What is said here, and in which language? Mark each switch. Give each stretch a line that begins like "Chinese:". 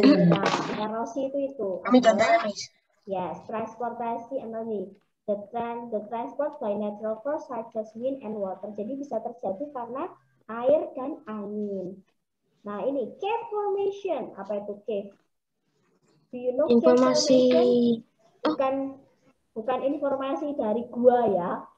Indonesian: Nah, erosi itu adalah transportasi energi.
English: The transport by natural force such as wind and water.
Indonesian: Jadi bisa terjadi karena air dan angin. Nah, ini cave formation. Apa itu cave?
English: Do you know cave formation?
Indonesian: Bukan informasi dari gua ya.